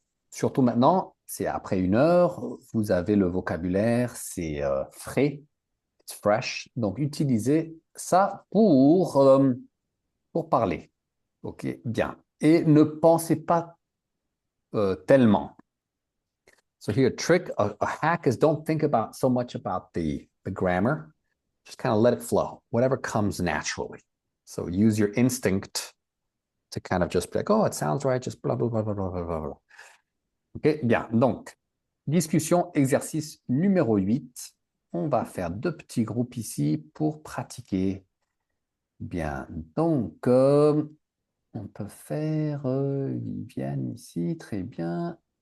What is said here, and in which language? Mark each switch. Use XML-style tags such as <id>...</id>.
<fr>Surtout maintenant, c'est après 1 heure, vous avez le vocabulaire, c'est frais,</fr> <en>it's fresh.</en> <fr>Donc, utilisez ça pour parler. OK, bien. Et ne pensez pas tellement.</fr> <en>So here, a trick, a hack is don't think about so much about the grammar. Just kind of let it flow, whatever comes naturally. So use your instinct to kind of just be like, oh, it sounds right, just blah, blah, blah, blah, blah, blah, blah.</en> <fr>OK, bien. Donc, discussion, exercice numéro 8. On va faire 2 petits groupes ici pour pratiquer. Bien. Donc, on peut faire Viviane ici, très bien.</fr>